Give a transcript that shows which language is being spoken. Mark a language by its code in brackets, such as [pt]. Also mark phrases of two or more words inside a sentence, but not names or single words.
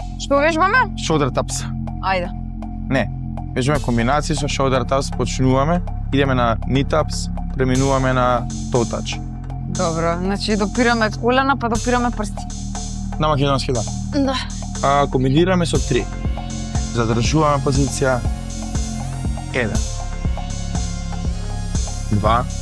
[mk] Што вежбаме? [en] Shoulder taps. [mk] Ајде. Не. Вежбаме комбинации со [en] shoulder taps, [mk] почнуваме, идеме на [en] knee taps, [mk] преминуваме на [en] toe touch. [mk] Добро, значи допираме колена, па допираме прсти. На македонски да. Да. Комбинираме со 3. Задржуваме позиција. 1. 2.